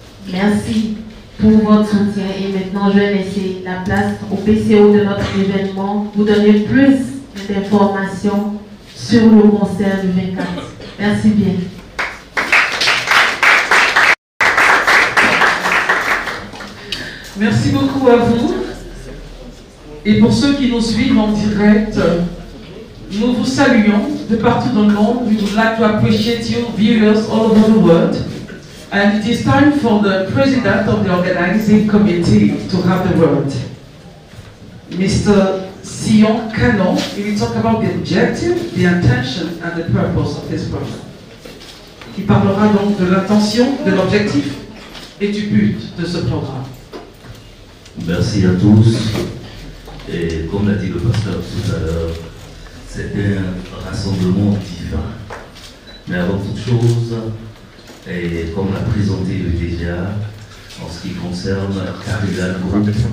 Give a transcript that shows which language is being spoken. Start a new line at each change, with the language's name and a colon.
French: Merci pour votre soutien et maintenant je vais laisser la place au PCO de notre événement, vous donner plus d'informations sur le concert du 24. Merci bien. Merci beaucoup à vous. Et pour ceux qui nous suivent en direct, nous vous saluons de partout dans le monde.
English: We would like to appreciate you, viewers all over the world. And it is time for the president of the organizing committee to have the word. Mr. Sion Canon, he will talk about the objective, the intention and the purpose of this program.
French: Il parlera donc de l'intention, de l'objectif et du but de ce programme. Merci à tous. Et comme l'a dit le pasteur tout à l'heure, c'est un rassemblement divin. Mais avant toute chose, et comme l'a présenté le DGA, en ce qui concerne Carignan Group,